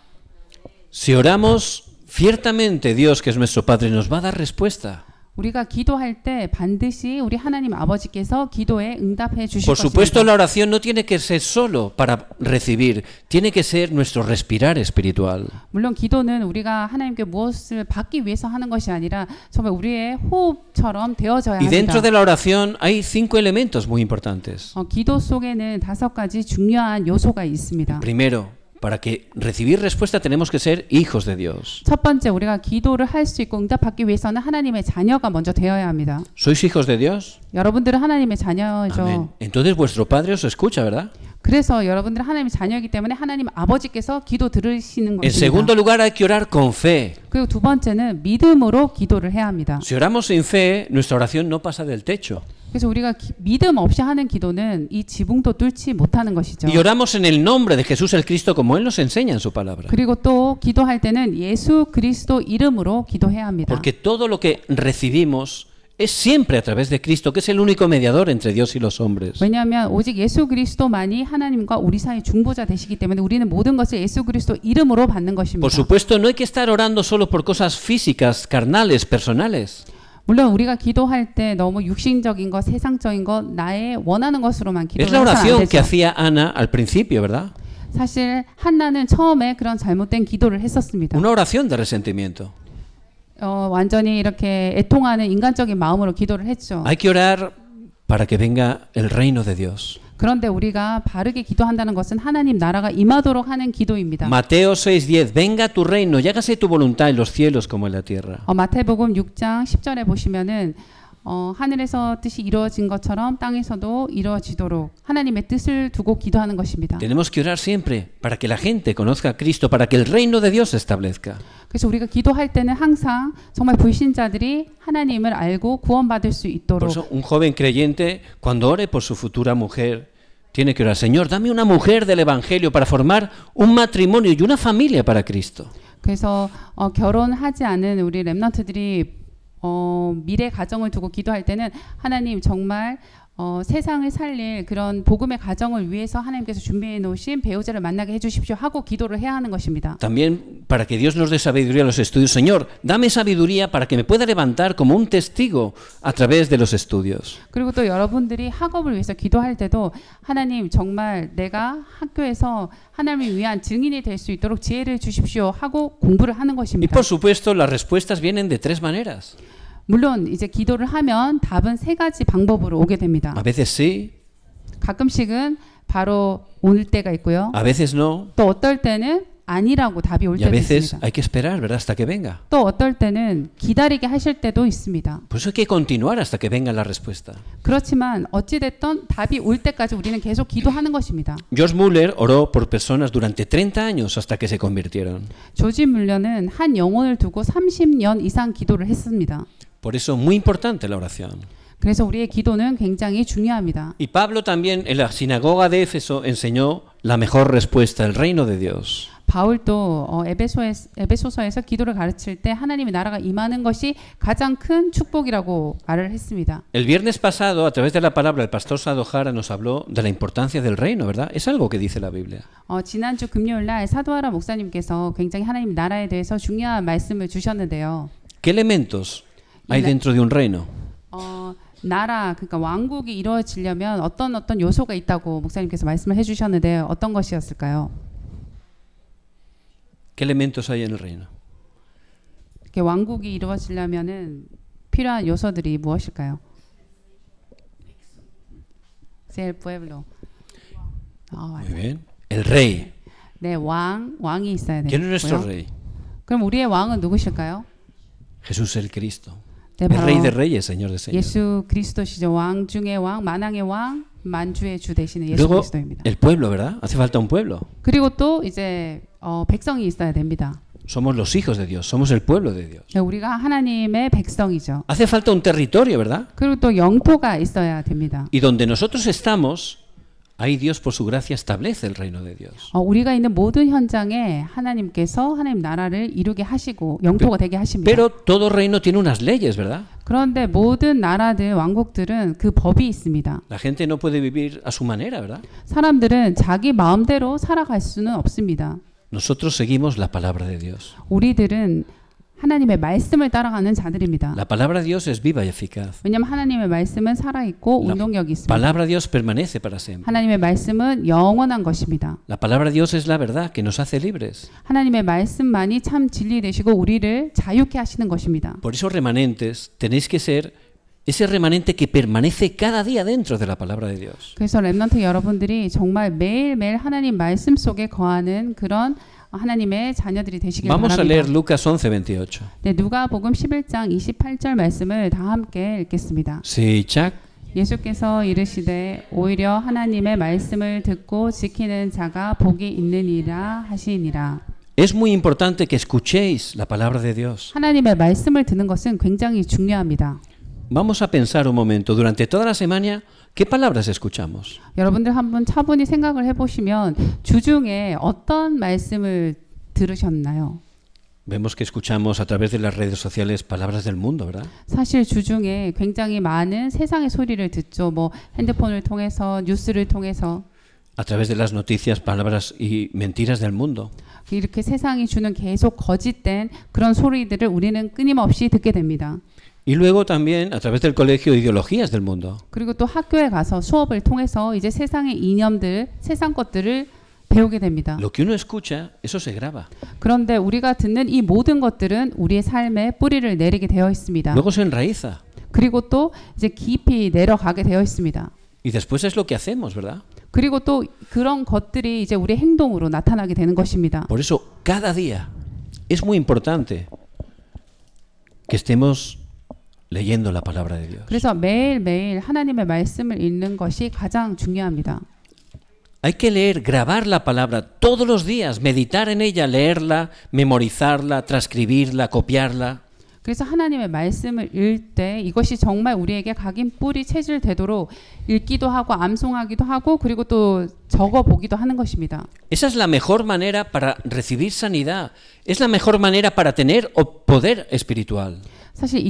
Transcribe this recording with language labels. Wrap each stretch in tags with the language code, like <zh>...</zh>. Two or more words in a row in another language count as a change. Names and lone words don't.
<es>Si oramos, ciertamente Dios, que es nuestro Padre, nos va a dar respuesta.</es> <ko>우리가 기도할 때 반드시 우리 하나님 아버지께서 기도에 응답해 주실</ko> <es>Por supuesto,</es> <ko>것입니다.</ko> <es>la oración no tiene que ser solo para recibir, tiene que ser nuestro respirar espiritual.</es> <ko>물론 기도는 우리가 하나님께 무엇을 받기 위해서 하는 것이 아니라 정말 우리의 호흡처럼 되어져야</ko> <es>Y</es> <ko>합니다.</ko> <es>dentro de la oración hay 5 elementos muy importantes.</es> <ko>기도 속에는 5가지 중요한 요소가 있습니다.</ko> <es>Primero, para que recibir respuesta tenemos que ser hijos de Dios.</es> <ko>첫 번째, 우리가 기도를 할 수 있고 응답받기 위해서는 하나님의 자녀가 먼저 되어야 합니다.</ko> <es>¿Sois hijos de Dios?</es> <ko>여러분들은 하나님의 자녀죠.</ko> <es>Amén. Entonces vuestro Padre os escucha, ¿verdad?</es> <ko>그래서 여러분들은 하나님의 자녀이기 때문에 하나님 아버지께서 기도 들으시는</ko> <es>En segundo</es> <ko>것입니다.</ko> <es>lugar, hay que orar con fe.</es> <ko>그리고 두 번째는 믿음으로 기도를 해야 합니다.</ko> <es>Si oramos sin fe, nuestra oración no pasa del techo.</es> <ko>그래서 우리가 믿음 없이 하는 기도는 이 지붕도 뚫지 못하는 것이죠.</ko> <es>Y oramos en el nombre de Jesús el Cristo como Él nos enseña en su palabra.</es> <ko>그리고 또 기도할 때는 예수 그리스도 이름으로 기도해야 합니다.</ko> <es>Porque todo lo que recibimos es siempre a través de Cristo, que es el único mediador entre Dios y los hombres.</es> <ko>왜냐하면 오직 예수 그리스도만이 하나님과 우리 사이 중보자 되시기 때문에 우리는 모든 것을 예수 그리스도 이름으로 받는 것입니다.</ko> <es>Por supuesto, no hay que estar orando solo por cosas físicas, carnales, personales.</es> <ko>물론 우리가 기도할 때 너무 육신적인 것, 세상적인 것, 나의 원하는 것으로만</ko> <es>Es la</es> <ko>기도를 해서는 안</ko> <es>oración que</es> <ko>되죠.</ko> <es>hacía Ana al principio, ¿verdad?</es> <ko>사실 한나는 처음에 그런 잘못된 기도를 했었습니다.</ko> <es>Una oración de resentimiento.</es> <ko>완전히 이렇게 애통하는 인간적인 마음으로 기도를 했죠.</ko> <es>Hay que orar para que venga el reino de Dios.</es> <ko>그런데 우리가 바르게 기도한다는 것은 하나님 나라가 임하도록 하는 기도입니다.</ko> <es>Mateo 6:10, venga tu reino y hágase tu voluntad en los cielos como en la tierra.</es> <ko>마태복음 6장 10절에 보시면은 하늘에서 뜻이 이루어진 것처럼 땅에서도 이루어지도록 하나님의 뜻을 두고 기도하는 것입니다.</ko> <es>Tenemos que orar siempre para que la gente conozca a Cristo, para que el reino de Dios se establezca.</es> <ko>그래서 우리가 기도할 때는 항상 정말 불신자들이 하나님을 알고 구원받을 수</ko> <es>Por</es> <ko>있도록</ko> <es>eso un joven creyente, cuando ore por su futura mujer, tiene que orar, Señor, dame una mujer del Evangelio para formar un matrimonio y una familia para Cristo.</es> <ko>그래서 결혼하지 않은 우리 렘넌트들이 미래 가정을 두고 기도할 때는 하나님 정말 세상을 살릴 그런 복음의 가정을 위해서 하나님께서 준비해 놓으신 배우자를 만나게 해주십시오 하고 기도를 해야 하는 것입니다.</ko> <es>También para que Dios nos dé sabiduría a los estudios. Señor, dame sabiduría para que me pueda levantar como un testigo a través de los estudios.</es> <ko>그리고 또 여러분들이 학업을 위해서 기도할 때도 하나님 정말 내가 학교에서 하나님을 위한 증인이 될 수 있도록 지혜를 주십시오 하고 공부를 하는</ko> <es>Y</es> <ko>것입니다.</ko> <es>por supuesto, las respuestas vienen de tres maneras.</es> <ko>물론 이제 기도를 하면 답은 세 가지 방법으로 오게 됩니다.</ko> <es>A veces sí,</es> <ko>가끔씩은 바로 올 때가 있고요.</ko> <es>a veces no,</es> <ko>또 어떨 때는 아니라고 답이 올</ko> <es>y a</es> <ko>때도</ko> <es>veces</es> <ko>있습니다.</ko> <es>hay que esperar, ¿verdad? Hasta que venga.</es> <ko>또 어떨 때는 기다리게 하실 때도 있습니다.</ko> <es>Por eso hay que continuar hasta que venga la respuesta.</es> <ko>그렇지만 어찌됐든 답이 올 때까지 우리는 계속 기도하는 것입니다.</ko> <es>George Muller oró por personas durante 30 años hasta que se convirtieron.</es> <ko>조지 물러는 한 영혼을 두고 30년 이상 기도를 했습니다.</ko> <es>Por eso, muy importante la oración.</es> <ko>그래서 우리의 기도는 굉장히 중요합니다.</ko> <es>Y Pablo también en la sinagoga de Éfeso enseñó la mejor respuesta, el reino de Dios.</es> <ko>바울도 에베소서에서 기도를 가르칠 때 하나님의 나라가 임하는 것이 가장 큰 축복이라고 말을 했습니다.</ko> <es>El viernes pasado, a través de la palabra, el pastor Sado Jara nos habló de la importancia del reino, ¿verdad? Es algo que dice la Biblia.</es> <ko>지난주 금요일 날 사도하라 목사님께서 굉장히 하나님 나라에 대해서 중요한 말씀을 주셨는데요.</ko> <es>¿Qué elementos hay dentro de un reino?</es> <ko>나라 그러니까 왕국이 이루어지려면 어떤 요소가 있다고 목사님께서 말씀을 해주셨는데 어떤 것이었을까요?</ko> <es>¿Qué elementos hay en el reino?</es> <ko>왕국이 이루어지려면은 필요한 요소들이 무엇일까요?</ko> <es>El pueblo. Muy bien. El rey.</es> <ko>네, 왕이 있어야</ko> <es>¿Quién es nuestro</es> <ko>되고요.</ko> <es>rey?</es> <ko>그럼 우리의 왕은 누구실까요?</ko> <es>Jesús el Cristo.</es> <ko>네,</ko> <es>El</es> <ko>바로</ko> <es>rey de reyes, señor de señores.</es> <ko>예수 그리스도시죠. 왕 중의 왕, 만왕의 왕, 만주의 주 되시는 예수</ko> <es>Luego,</es> <ko>그리스도입니다.</ko> <es>el pueblo, ¿verdad? Hace falta un pueblo.</es> <ko>그리고 또 이제 백성이 있어야 됩니다.</ko> <es>Somos los hijos de Dios, somos el pueblo de Dios.</es> <ko>네, 우리가 하나님의 백성이죠.</ko> <es>Hace falta un territorio, ¿verdad?</es> <ko>그리고 또 영토가 있어야 됩니다.</ko> <es>Y donde nosotros estamos, ahí Dios por su gracia establece el reino de Dios.</es> <ko>우리가 있는 모든 현장에 하나님께서 하나님 나라를 이루게 하시고 영토가 되게 하십니다.</ko> <es>Pero todo reino tiene unas leyes, ¿verdad?</es> <ko>그런데 모든 나라들, 왕국들은 그 법이 있습니다.</ko> <es>La gente no puede vivir a su manera, ¿verdad?</es> <ko>사람들은 자기 마음대로 살아갈 수는 없습니다.</ko> <es>Nosotros seguimos la palabra de Dios.</es> <ko>우리들은 하나님의 말씀을 따라가는 자들입니다.</ko> <es>La palabra de Dios es viva y eficaz.</es> <ko>왜냐하면 하나님의 말씀은 살아있고 운동력이 있습니다.</ko> <es>Palabra de Dios permanece para siempre.</es> <ko>하나님의 말씀은 영원한 것입니다.</ko> <es>La palabra de Dios es la verdad que nos hace libres.</es> <ko>하나님의 말씀만이 참 진리 되시고 우리를 자유케 하시는 것입니다.</ko> <es>Por eso remanentes tenéis que ser ese remanente que permanece cada día dentro de la palabra de Dios.</es> <ko>그래서 렘넌트 여러분들이 정말 매일매일 하나님 말씀 속에 거하는 그런 하나님의 자녀들이 되시길</ko> <es>Vamos a</es> <ko>바랍니다.</ko> <es>leer Lucas 11:28.</es> <ko>네, 누가복음 11장 28절 말씀을 다 함께 읽겠습니다. 시작. 예수께서 이르시되 오히려 하나님의 말씀을 듣고 지키는 자가 복이 있느니라 하시니라.</ko> <es>Es muy importante que escuchéis la palabra de Dios.</es> <ko>하나님의 말씀을 듣는 것은 굉장히 중요합니다.</ko> <es>Vamos a pensar un momento, durante toda la semana, ¿qué palabras escuchamos?</es> <ko>여러분들 한번 차분히 생각을 해보시면 주중에 어떤 말씀을 들으셨나요?</ko> <es>Vemos que escuchamos a través de las redes sociales palabras del mundo, ¿verdad?</es> <ko>사실 주중에 굉장히 많은 세상의 소리를 듣죠. 뭐 핸드폰을 통해서, 뉴스를 통해서.</ko> <es>A través de las noticias, palabras y mentiras del mundo.</es> <ko>이렇게 세상이 주는 계속 거짓된 그런 소리들을 우리는 끊임없이 듣게 됩니다.</ko> <es>Y luego también a través del colegio ideologías del mundo.</es> <ko>그리고 또 학교에 가서 수업을 통해서 이제 세상의 이념들, 세상 것들을 배우게 됩니다.</ko> <es>Lo que uno escucha, eso se graba.</es> <ko>그런데 우리가 듣는 이 모든 것들은 우리의 삶에 뿌리를 내리게 되어 있습니다.</ko> <es>Luego se enraiza.</es> <ko>그리고 또 이제 깊이 내려가게 되어 있습니다.</ko> <es>Y después es lo que hacemos, ¿verdad?</es> <ko>그리고 또 그런 것들이 이제 우리의 행동으로 나타나게 되는 것입니다.</ko> <es>Por eso cada día es muy importante que estemos leyendo la palabra de Dios.</es> <ko>그래서 매일매일 하나님의 말씀을 읽는 것이 가장 중요합니다.</ko> <es>Hay que leer, grabar la palabra todos los días, meditar en ella, leerla, memorizarla, transcribirla, copiarla.</es> <ko>그래서 하나님의 말씀을 읽을 때 이것이 정말 우리에게 각인 뿌리 체질 되도록 읽기도 하고 암송하기도 하고 그리고 또 적어 보기도 하는 것입니다.</ko> <es>Esa es la mejor manera para recibir sanidad. Es la mejor manera para tener poder espiritual.</es>